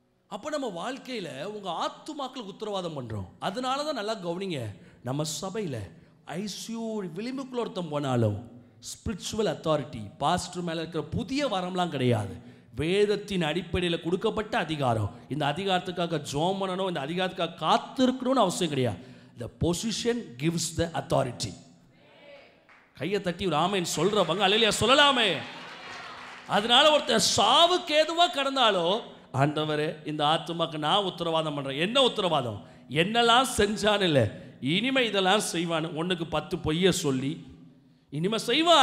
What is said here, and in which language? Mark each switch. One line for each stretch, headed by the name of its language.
Tamil: அப்போ நம்ம வாழ்க்கையில் உங்கள் ஆத்துமாக்களுக்கு உத்தரவாதம் பண்ணுறோம். அதனால தான் நல்லா கவனிங்க, நம்ம சபையில் ஐசியூ விளிம்புக்குள்ள ஒருத்தம் போனாலும் ஸ்பிரிச்சுவல் அத்தாரிட்டி பாஸ்டர் மேலே இருக்கிற புதிய வரம்லாம் கிடையாது. வேதத்தின் அடிப்படையில் கொடுக்கப்பட்ட அதிகாரம். இந்த அதிகாரத்துக்காக ஜோம் பண்ணணும், இந்த அதிகாரத்துக்காக காத்திருக்கணும்னு அவசியம் கிடையாது.
English: The position gives the authority.
Tamil: கையை தட்டி ஒரு ஆமேன் சொல்றவங்க அல்லேலூயா சொல்லலாமே. அதனால ஒருத்தர் சாவுக்கு ஏதுவாக கடந்தாலும் ஆண்டவரே இந்த ஆத்துமாக்கு நான் உத்தரவாதம் பண்ணுறேன். என்ன உத்தரவாதம்? என்னெல்லாம் செஞ்சான்னு இல்லை, இனிமே இதெல்லாம் செய்வான்னு 1க்கு 10 பொய்ய சொல்லி இனிமே செய்வான்.